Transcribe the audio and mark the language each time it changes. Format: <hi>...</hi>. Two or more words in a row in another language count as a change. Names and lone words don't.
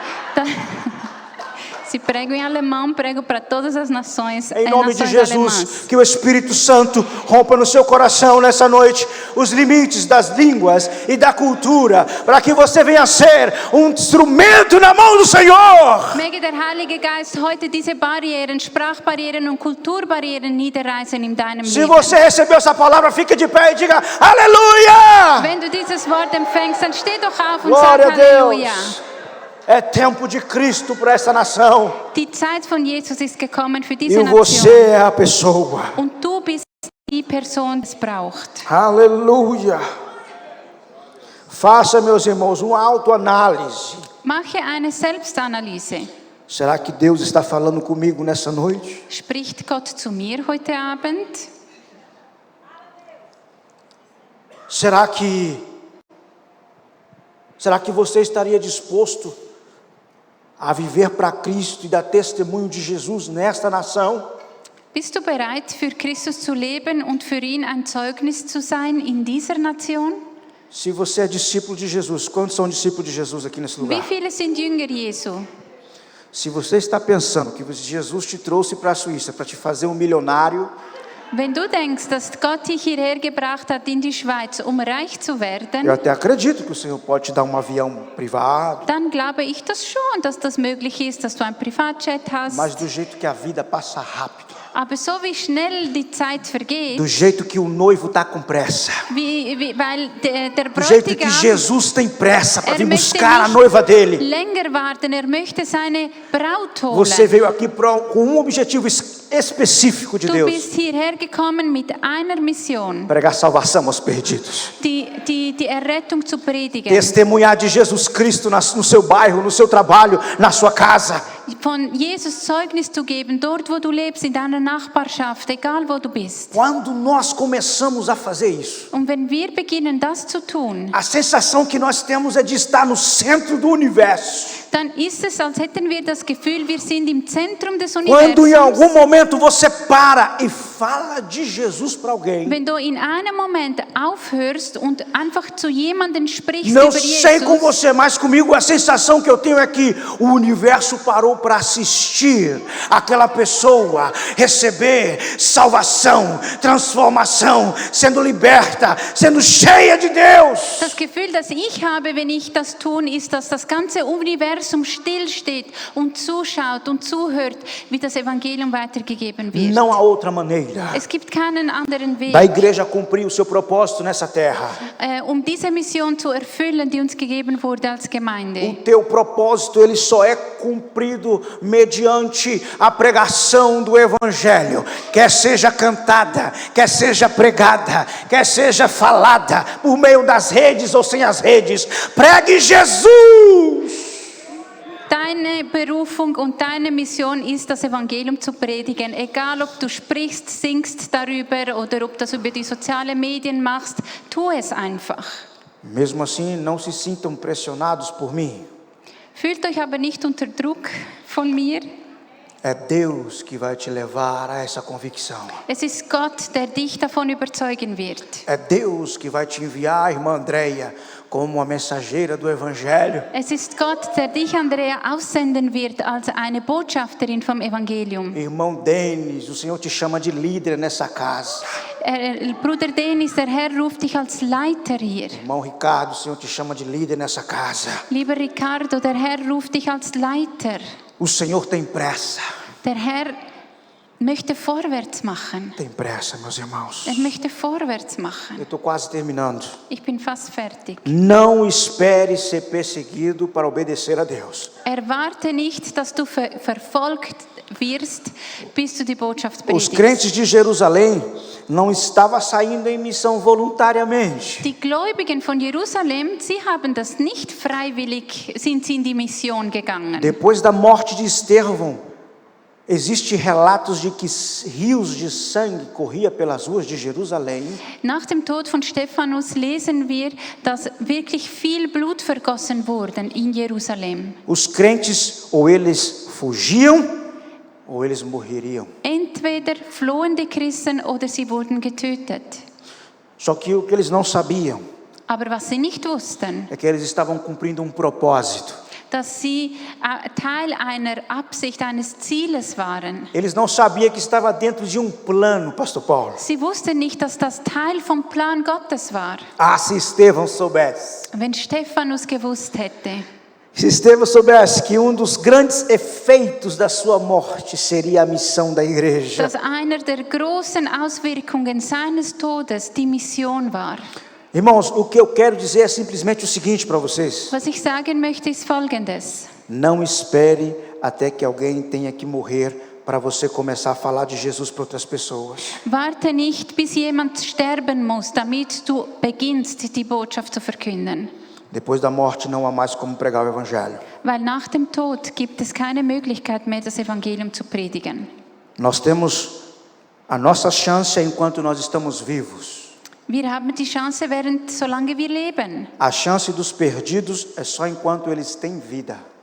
<pt>Se prego em alemão, prego para todas as nações, Em nome de nações Jesus, alemãs. que o Espírito Santo rompa no seu coração nessa noite os limites das línguas e da cultura, para que você venha ser instrumento na mão do Senhor.</pt> <de>Möge der Heilige Geist heute diese Barrieren, Sprachbarrieren und Kulturbarrieren niederreißen in deinem</de> <pt>Se</pt> <de>Leben.</de> <pt>você recebeu essa palavra, fique de pé e diga aleluia!</pt> <de>Wenn du dieses Wort empfängst, dann steh doch auf und</de> <pt>Glória</pt> <de>sag</de> <pt>a</pt> <de>Halleluja.</de> <pt>Deus! É tempo de Cristo para essa nação.</pt> <de>Die Zeit von Jesus ist gekommen für</de> <pt>E</pt> <de>diese</de> <pt>você</pt> <de>Nation.</de> <pt>é a pessoa.</pt> <de>Und du bist die Person, die es braucht.</de> <pt>Aleluia! Faça, meus irmãos, uma autoanálise.</pt> <de>Mache eine Selbstanalyse.</de> <pt>Será que Deus está falando comigo nessa noite?</pt> <de>Spricht Gott zu mir heute Abend?</de> <pt>Será que você estaria disposto a viver para Cristo e dar testemunho de Jesus nesta nação?</pt> <de>Bist du bereit, für Christus zu leben und für ihn ein Zeugnis zu sein in dieser Nation?</de> <pt>Se você é discípulo de Jesus, quantos são discípulos de Jesus aqui nesse</pt> <de>Wie</de> <pt>lugar?</pt> <de>viele sind Jünger Jesu?</de> <pt>Se você está pensando que Jesus te trouxe para a Suíça para te fazer um milionário,</pt> <de>Wenn du denkst, dass Gott dich hierher gebracht hat in die Schweiz, um reich zu werden,</de> <pt>eu até acredito que o Senhor pode te dar um avião privado,</pt> <de>dann glaube ich das schon, dass das möglich ist, dass du ein Privatjet hast.</de> <pt>mas do jeito que a vida passa rápido,</pt> <de>Aber so wie schnell die Zeit vergeht,</de> <pt>do jeito que o noivo está com pressa,</pt> <de>weil der</de> <pt>do jeito que</pt> <de>Bräutigam,</de> <pt>Jesus tem pressa para vir</pt> <de>möchte</de> <pt>buscar a</pt> <de>nicht</de> <pt>noiva dele.</pt> <de>länger warten, möchte seine Braut holen.</de> <pt>Você veio aqui com um objetivo específico de</pt> <de>Du</de> <pt>Deus:</pt> <de>bist hierher gekommen mit einer Mission,</de> <pt>pregar salvação aos perdidos,</pt> <de>die Errettung zu predigen.</de> <pt>testemunhar de Jesus Cristo no seu bairro, no seu trabalho, na sua casa.</pt> <de>Von Jesus Zeugnis zu geben, dort wo du lebst, in deiner Nachbarschaft, egal wo du bist.</de> <pt>Quando nós começamos a fazer isso,</pt> <de>Und wenn wir beginnen, das zu tun,</de> <pt>a sensação que nós temos é de estar no centro do universo.</pt> <de>dann ist es, als hätten wir das Gefühl, wir sind im Zentrum des</de> <pt>Quando em algum</pt> <de>Universums.</de> <pt>momento você para e fala de Jesus para alguém,</pt> <de>Wenn du in einem Moment aufhörst und einfach zu jemandem sprichst</de> <pt>não</pt> <de>über</de> <pt>sei com</pt> <de>Jesus,</de> <pt>você, mas comigo a sensação que eu tenho é que o universo parou para assistir aquela pessoa receber salvação, transformação, sendo liberta, sendo cheia de Deus.</pt> <de>das Gefühl, das ich habe, wenn ich das tue, ist, dass das ganze Universum stillsteht und zuschaut und zuhört, wie das Evangelium weitergegeben wird.</de> <pt>Não há outra maneira</pt> <de>Es gibt keinen anderen Weg,</de> <pt>da igreja cumprir o seu propósito nessa terra.</pt> <de>um diese Mission zu erfüllen, die uns gegeben wurde als</de> <pt>O</pt> <de>Gemeinde.</de> <pt>teu propósito, ele só é cumprido mediante a pregação do Evangelho, quer seja cantada, quer seja pregada, quer seja falada, por meio das redes ou sem as redes. Pregue Jesus!</pt> <de>Deine Berufung und deine Mission ist, das Evangelium zu predigen. Egal, ob du sprichst, singst darüber oder ob das über die sozialen Medien machst, tu es einfach.</de> <pt>Mesmo assim, não se sintam pressionados por mim.</pt> <de>Fühlt euch aber nicht unter Druck von mir.</de> <pt>É Deus que vai te levar a essa convicção.</pt> <de>Es ist Gott, der dich davon überzeugen wird.</de> <pt>É Deus que vai te enviar a irmã Andréia como a mensageira do Evangelho.</pt> <de>Es ist Gott, der dich, Andrea, aussenden wird als eine Botschafterin vom Evangelium.</de> <pt>Irmão Denis, o Senhor te chama de líder nessa casa.</pt> <de>Bruder Denis, der Herr ruft dich als Leiter hier.</de> <pt>Irmão Ricardo, o Senhor te chama de líder nessa casa.</pt> <de>Lieber Ricardo, der Herr ruft dich als Leiter.</de> <pt>O Senhor tem pressa.</pt> <de>Der Herr möchte vorwärts machen.</de> <pt>Tem pressa, meus irmãos.</pt> <de>Möchte vorwärts machen.</de> <pt>Eu estou quase terminando.</pt> <de>Ich bin fast fertig.</de> <pt>Não espere ser perseguido para obedecer a Deus.</pt> <de>Erwarte nicht, dass du verfolgt wirst, bis du die Botschaft</de> <pt>Os</pt> <de>predigst.</de> <pt>crentes de Jerusalém não estavam saindo em missão voluntariamente.</pt> <de>Die Gläubigen von Jerusalem, sie haben das nicht freiwillig, sind sie in die Mission gegangen.</de> <pt>Depois da morte de Estevão, existem relatos de que rios de sangue corriam pelas ruas de Jerusalém.</pt> <de>Nach dem Tod von Stephanus lesen wir, dass wirklich viel Blut vergossen wurde in Jerusalem.</de> <pt>Os crentes ou eles fugiam ou eles morreriam.</pt> <de>Entweder flohen die Christen oder sie wurden getötet.</de> <pt>Só que o que eles não sabiam</pt> <de>Aber was sie nicht wussten,</de> <pt>é que eles estavam cumprindo propósito.</pt> <de>dass sie Teil einer Absicht, eines Zieles waren.</de> <pt>Eles não sabiam que estava dentro de plano, pastor Paulo.</pt> <de>Sie wussten nicht, dass das Teil vom Plan Gottes war.</de> <pt>Ah, se Estevão soubesse.</pt> <de>Wenn Stephanus gewusst hätte,</de> <pt>Se Estevão soubesse que dos grandes efeitos da sua morte seria a missão da igreja.</pt> <de>dass einer der großen Auswirkungen seines Todes die Mission war.</de> <pt>Irmãos, o que eu quero dizer é simplesmente o seguinte para vocês.</pt> <de>Was ich sagen möchte, ist Folgendes.</de> <pt>Não espere até que alguém tenha que morrer para você começar a falar de Jesus para outras pessoas.</pt> <de>Warte nicht, bis jemand sterben muss, damit du beginnst, die Botschaft zu verkünden.</de> <pt>Depois da morte não há mais como pregar o evangelho.</pt> <de>Weil nach dem Tod gibt es keine Möglichkeit mehr, das Evangelium zu predigen.</de> <pt>Nós temos a nossa chance enquanto nós estamos vivos.</pt> <de>Wir haben die Chance, solange wir leben.</de> <pt>A chance dos perdidos é só enquanto eles têm vida.</pt>